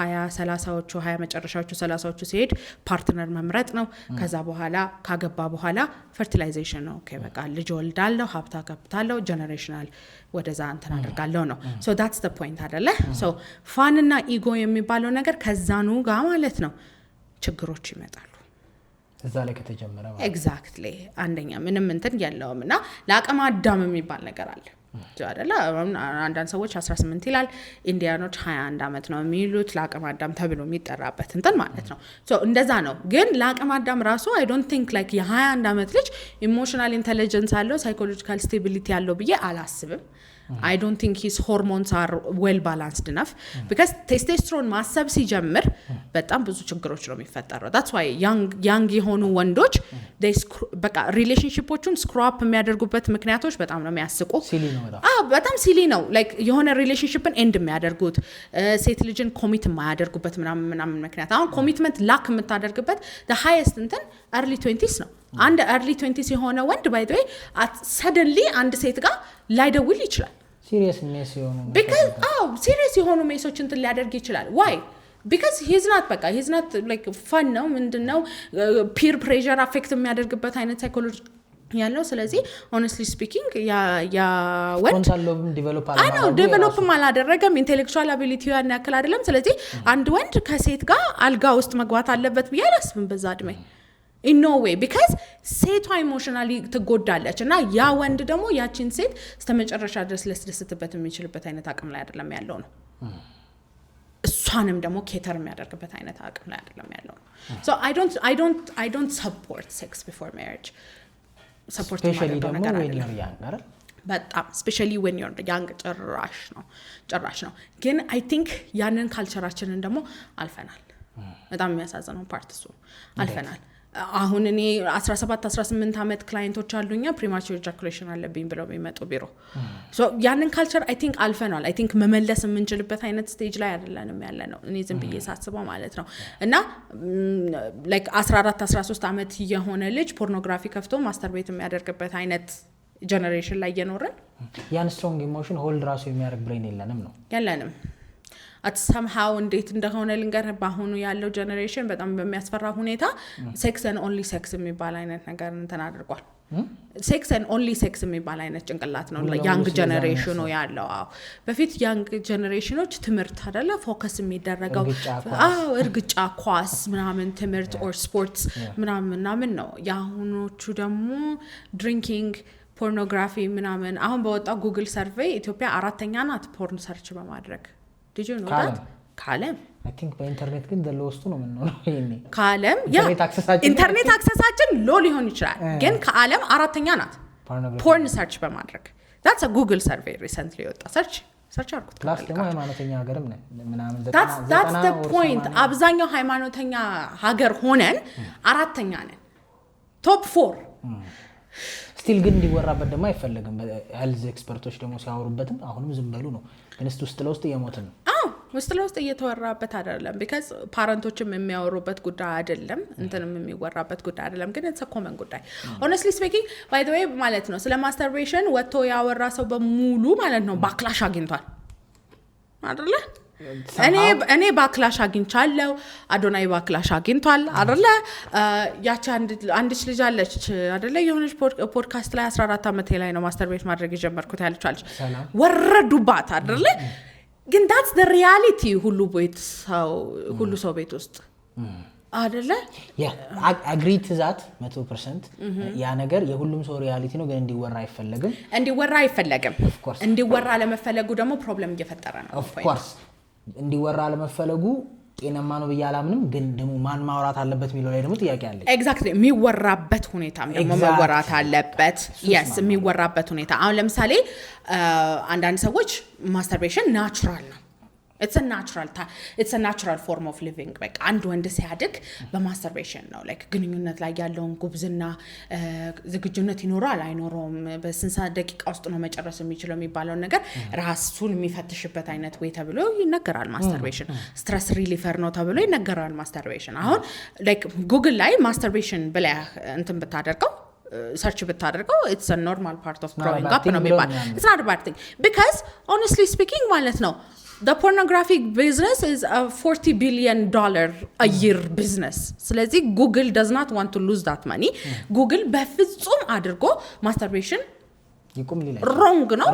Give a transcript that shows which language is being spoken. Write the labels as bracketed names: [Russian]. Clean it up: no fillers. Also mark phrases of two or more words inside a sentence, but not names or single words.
[Amharic] 20 መጨረሻዎቹ 30ዎቹ ሲሄድ ፓርትነር መምረጥ ነው ከዛ በኋላ ካገባ በኋላ ፈርቲላይዜሽን ነው ኦኬ በቃ ልጅ ወልዳለሁ ሀብታ ከብታለሁ ጀነሬሽናል ወደዛ እንትን አደርጋለሁ ነው [English] so that's the point [Amharic] አይደለ so ፋን እና ኢጎ የሚባለው ነገር ከዛኑ ጋር ማለት ነው ችግሮች ይመጣሉ እዛ ላይ ከተጀመረ ማለት ኤግዛክትሊ አንደኛ ምንም እንትን ያለውምና ለአቅመ አዳም የሚባል ነገር አለ አይደለ አንዳንድ ሰዎች 18 ይላል ኢንዲያኖች 21 አመት ነው የሚሉት ለአቅመ አዳም ተብሎ የሚጠራበት እንትን ማለት ነው ሶ እንደዛ ነው ግን ለአቅመ አዳም ራሱ [English] I don't think like [Amharic] የ21 አመት ልጅ [English] emotional intelligence [Amharic] አለው [English] psychological stability [Amharic] አለው ብዬ አላስብም [English] I don't think his hormones are well balanced enough because testosterone [Amharic] ማሰብ ሲጀምር በጣም ብዙ ችግሮች ነው የሚፈጠረው [English] that's why young [Amharic] የሆኑ ወንዶች they በቃ ሪሌሽንሺፖቹን ስክራፕ የሚያደርጉበት ምክንያቶች በጣም ነው የሚያስቁ ሲሊ ነው በጣም ሲሊ ነው like የሆነ ሪሌሽንሺፕን ኤንድ የሚያደርጉት ሴት ልጅን ኮሚት የማያደርጉበት ምናምን ምክንያት አሁን ኮሚትመንት ላክ የምታደርግበት [English] the highest [Amharic] እንትን [English] early 20s [Amharic] ነው አንድ [English] early 20s [Amharic] የሆነ ወንድ [English] by the way suddenly [Amharic] አንድ ሴት ጋር ላይደውል ይችላል serious ሜስ የሆኑ [English] because serious የሆኑ ሜሶች [Amharic] እንትን ሊያደርግ ይችላል [English] why because he's not like fun [Amharic] ነው ምንድነው [English] peer pressure affect [Amharic] የሚያደርግበት አይነት [English] ሳይኮሎጂ [Amharic] ያለው ስለዚህ [English] honestly speaking [Amharic] ያ ወንድ ኮንታሎቭም ዴቨሎፕ አላደረገም [English] intellectual ability [Amharic] ያን ያክል አይደለም ስለዚህ አንድ ወንድ ከሴት ጋር አልጋ ውስጥ መግባት አለበት ብዬ አላስብም በዛ እድሜ [English] in no way because [Amharic] ሴቷ ኢሞሽናሊ ትጎዳለች እና ያ ወንድ ደግሞ ያቺን ሴት እስከመጨረሻ ድረስ ለስደስትበት የሚችልበት አይነት አቅም ላይ አይደለም ያለው ነው እሷንም ደግሞ ኬተር የሚያደርግበት አይነት አቅም ላይ አይደለም ያለው ነው [English] so I don't support sex before marriage support especially ደግሞ when you're young አይደል [Amharic] በጣም [English] especially when you're young [Amharic] ጭራሽ ነው ግን [English] I think [Amharic] ያንን ካልቸራችንን ደግሞ አልፈናል በጣም የሚያሳዝነው ፓርት እሱ አልፈናል አሁን እኔ 17 18 አመት ክላይንቶች አሉኛ [English] premature ejaculation [Amharic] አለብኝ ብለው የሚመጡ ቢሮ so ያንን ካልቸር [English] I think [Amharic] አልፈናል [English] I think [Amharic] መመለስ የምንችልበት አይነት ስቴጅ ላይ አይደለንም ያለነው እኔ ዝም ብዬ ሳስበው ማለት ነው እና like 14 13 አመት የሆነ ልጅ ፖርኖግራፊ ከፍቶ ማስተርቤት የሚያደርግበት አይነት ጀነሬሽን ላይ እየኖርን ያን [English] strong emotion hold [Amharic] ራሱ የሚያደርግ ብሬን የለንም [English] at somehow [Amharic] እንዴት እንደሆነ ልንገር ባሁኑ ያለው ጀነሬሽን በጣም በሚያስፈራ ሁኔታ ሴክስ [English] and only sex [Amharic] የሚባል አይነት ነገር እንትን አድርጓል ሴክስ [English] and only sex [Amharic] የሚባል አይነት ጭንቅላት ነው ያንግ ጀነሬሽኑ ያለው በፊት ያንግ ጀነሬሽኖች ትምህርት አይደለ ፎከስ የሚደረገው እርግጫ ኳስ ምናምን ትምህርት [English] or sports [Amharic] ምናምን ነው ያሁኖቹ ደግሞ drinking ፖርኖግራፊ ምናምን አሁን በወጣው [English] Google survey [Amharic] ኢትዮጵያ አራተኛ ናት ፖርን ሰርች በማድረግ [English] did you know that [Amharic] ካለም I think በኢንተርኔት ግን ለውስጡ ነው የምንኖረው ይሄኔ ካለም ኢንተርኔት አክሰሳችን ሎ ሊሆን ይችላል ግን ከዓለም አራተኛ ናት [English] porn search [Amharic] በማድረግ [English] that's a google survey recently [Amharic] ወጣ ሰርች አርኩት ክላስ ደግሞ ሃይማኖተኛ ሀገርም ነን ምናምን [English] that's the point [Amharic] አብዛኛው ሃይማኖተኛ ሀገር ሆነን አራተኛ ነን [English] top 4 [Amharic] ስቲል ግን እንዲወራበት ደግሞ አይፈልግም ሄልዝ ኤክስፐርቶች ደግሞ ሲያወሩበትም አሁንም ዝም በሉ ነው ግን ውስጥ ለውስጥ እየሞትን ነው ውስጥ ለውስጥ እየተወራበት አይደለም because ፓረንቶችም የሚያወሩበት ጉዳይ አይደለም እንትንም የሚወራበት ጉዳይ አይደለም ግን [English] it's a common [Amharic] ጉዳይ [English] honestly speaking by the way [Amharic] ማለት ነው ስለ masturbation ወጥቶ ያወራ ሰው በሙሉ ማለት ነው ባክላሽ አግኝቷል አይደለ እኔ ባክላሽ አግኝቻለሁ አዶናይ ባክላሽ አግኝቷል አይደለ ያቺ አንዲት ልጅ አለች አይደለ የሆነች ፖድካስት ላይ 14 አመቴ ላይ ነው ማስተርቤት ማድረግ የጀመርኩት ያለች ወረዱባት አይደለ ግን [English] that's the reality [Amharic] ሁሉ ሰው ቤት ውስጥ አይደለ [English] agree to that 100% [Amharic] ያ ነገር የሁሉም ሰው ሪያሊቲ ነው ግን እንዲወራ አይፈለግም እንዲወራ ለመፈለጉ ደግሞ ፕሮብለም እየፈጠረ ነው [English] of course [Amharic] እንዲወራ ለመፈለጉ ጤናማ ነው በያላምንም ግን ደግሞ ማን ማውራት አለበት የሚለው ላይ ደግሞ ጥያቄ አለ ኤግዛክትሊ የሚወራበት ሁኔታም ደግሞ መወራት አለበት yes የሚወራበት ሁኔታ አሁን ለምሳሌ አንዳንድ ሰዎች [English] masturbation natural [Amharic] ነው [English] it's a natural form of living like [Amharic] አንድ ወንድ ሲያድግ በማስተርቤሽን ነው like ግንኙነት ላይ ያለውን ጉብዝና ዝግጁነት ይኖራል አይኖርም በስንት ደቂቃ ውስጥ ነው መጨረስ የሚችለው የሚባለው ነገር ራሱን የሚፈትሽበት አይነት ወይ ተብሎ ይነገራል [English] masturbation stress reliever [Amharic] ነው ተብሎ ይነገራል [English] ማስተርቤሽን አሁን like ጉግል [Amharic] ላይ ማስተርቤሽን ብለህ እንትን ብታደርገው [English] search [Amharic] ብታደርገው [English] it's a normal part of growing up [Amharic] ነው የሚባል [English] it's not a bad thing because honestly speaking [Amharic] ማለት ነው [English] the pornographic business is a $40 billion a year business ስለዚህ Google does not want to lose that money Google [Amharic] በፍጹም አድርጎ [English] masturbation wrong ነው